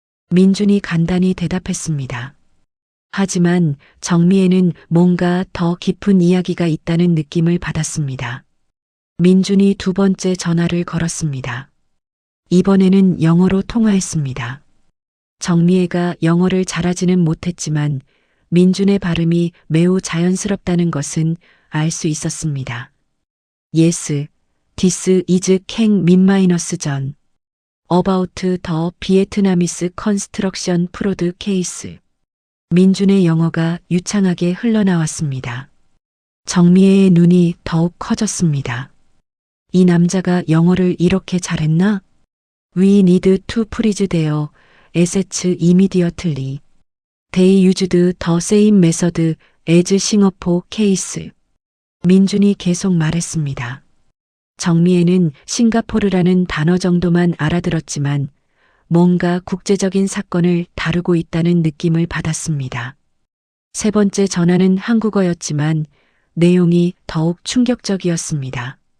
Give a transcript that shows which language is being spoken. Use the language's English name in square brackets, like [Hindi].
[Korean] 민준이 간단히 대답했습니다. 하지만 정미애는 뭔가 더 깊은 이야기가 있다는 느낌을 받았습니다. 민준이 두 번째 전화를 걸었습니다. 이번에는 영어로 통화했습니다. 정미애가 영어를 잘하지는 못했지만 민준의 발음이 매우 자연스럽다는 것은 알 수 있었습니다. [English] Yes, this is Kang Min minus John. About the Vietnamese construction fraud case. [Korean] 민준의 영어가 유창하게 흘러나왔습니다. 정미애의 눈이 더욱 커졌습니다. 이 남자가 영어를 이렇게 잘했나? [English] We need to freeze their assets immediately. They used the same method as Singapore case. [Korean] 민준이 계속 말했습니다. 정미애는 싱가포르라는 단어 정도만 알아들었지만 뭔가 국제적인 사건을 다루고 있다는 느낌을 받았습니다. 세 번째 전화는 한국어였지만 내용이 더욱 충격적이었습니다.